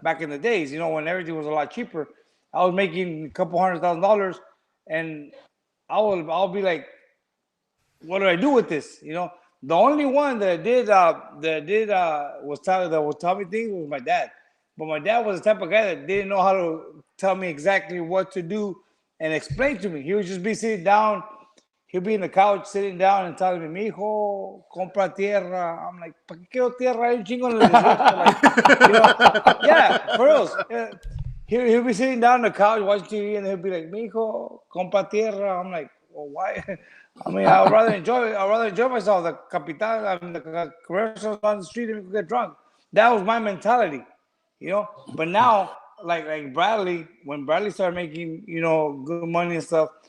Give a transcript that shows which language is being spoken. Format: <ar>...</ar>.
<en>Back in the days, when everything was a lot cheaper, I was making a couple $100,000, and I'll be like, what do I do with this? The only one that was tell me things was my dad. But my dad was the type of guy that didn't know how to tell me exactly what to do and explain to me. He would just be sitting down. He'd be in the couch sitting down and telling me,</en> <es>mijo, compra tierra.</es> <en>I'm like,</en> <es>¿para qué quiero tierra? Hay un chingo en el desierto.</es> <en>Yeah, for real. He'll be sitting down on the couch watching TV, and he'll be like,</en> <es>mijo, compra tierra.</es> <en>I'm like, well, why? I mean, I'd rather enjoy myself. The capital, the commercials on the street, and get drunk. That was my mentality, But now, like Bradley, when Bradley started making, good money and stuff,</en>